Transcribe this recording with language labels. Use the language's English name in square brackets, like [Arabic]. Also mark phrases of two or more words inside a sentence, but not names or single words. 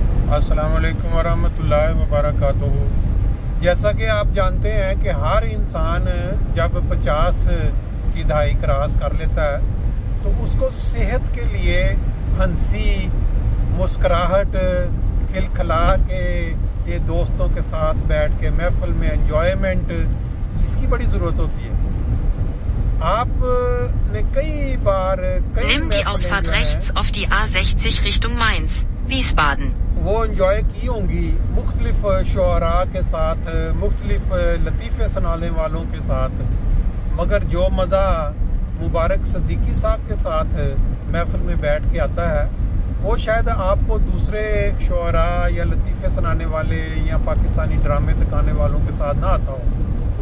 [Arabic] السلام عليكم ورحمة الله وبركاته. [Hindi] जैसा कि आप जानते हैं कि हर इंसान जब 50 की दहाई क्रॉस कर लेता है तो उसको सेहत के लिए हंसी, मुस्कुराहट, खिलखिला के ये दोस्तों के साथ बैठ के महफिल में एंजॉयमेंट, इसकी बड़ी ज़रूरत होती है। आपने कई बार [German] Nimm die Ausfahrt rechts auf die A60 Richtung Mainz, Wiesbaden. [Hindi] वो इंजॉय की होंगी मुख्तलिफ शुअरा के साथ, मुख्तलिफ लतीफ़े सुनाने वालों के साथ, मगर जो मज़ा मुबारक सिद्दीकी साहब के साथ महफिल में बैठ के आता है वो शायद आपको दूसरे शुअरा या लतीफ़े सुनाने वाले या पाकिस्तानी ड्रामे दिखाने वालों के साथ ना आता हो।